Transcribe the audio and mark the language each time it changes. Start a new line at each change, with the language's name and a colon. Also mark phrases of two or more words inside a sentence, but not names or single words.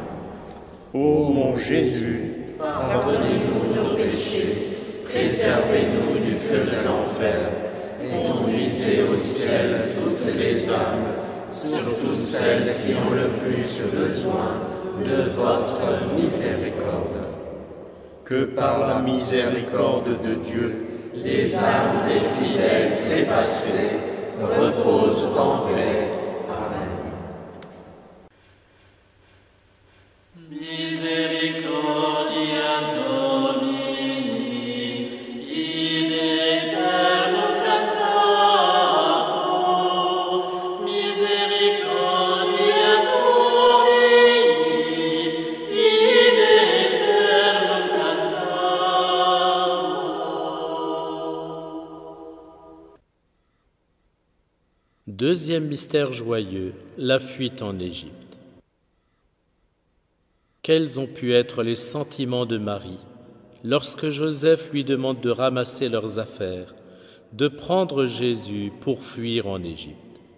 French: Ô mon Jésus, pardonnez-nous nos péchés, préservez-nous du feu de l'enfer, et conduisez au ciel toutes les âmes, surtout celles qui ont le plus besoin de votre miséricorde. Que par la miséricorde de Dieu, les âmes des fidèles trépassés reposent en paix. Amen.
Latin: Misericordias Domini, in aeternum cantabor. Misericordias Domini, in aeternum cantabor.
French: Deuxième mystère joyeux, la fuite en Égypte. Quels ont pu être les sentiments de Marie lorsque Joseph lui demande de ramasser leurs affaires, de prendre Jésus pour fuir en Égypte?